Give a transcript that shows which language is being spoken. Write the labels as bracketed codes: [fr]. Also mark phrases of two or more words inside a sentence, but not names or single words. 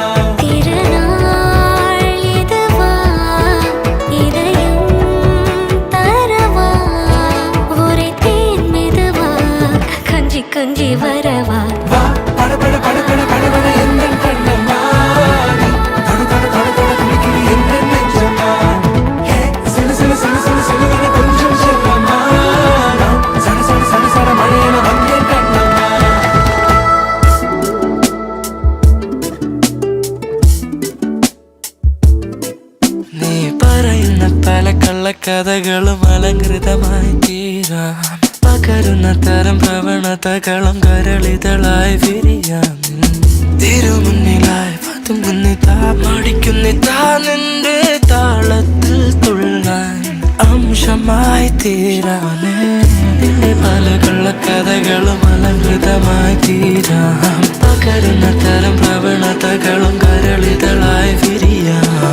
[ta] திருநாள் இதுவா இதயம் தரவா உரைத்தேன் மெதுவா கொஞ்சி கொஞ்சி வரவா பட பட பட பட படவன எந்த கண்ணம்மா நீ தொட தொட தொட தொட துடிக்குது எந்த நெஞ்சம்மா ஹே சிலு சிலு சிலு சிலு சிலுவன கொஞ்சம் செல்லம்மா நான் சட சட சட சட மழையன வந்தேன் கண்ணம்மா [ml] നീ പറയുന്ന പല കള്ളക്കഥകളും അലങ്കൃതമായി തീരാം പകരുന്ന തരം പ്രവണതകളും കരളിതളായി വിരിയാം തിരുമുന്നിലായി പതുങ്ങുന്നിതാ മടിക്കുന്നിതാ നിന്റെ താളത്തിൽ തുള്ളാൻ അംശമായി തീരാനേ നിന്റെ പല കള്ളക്കഥകളും അലങ്കൃതമായി തീരാം പകരുന്ന തരം പ്രവണതകളും കരളിതളായി വിരിയാം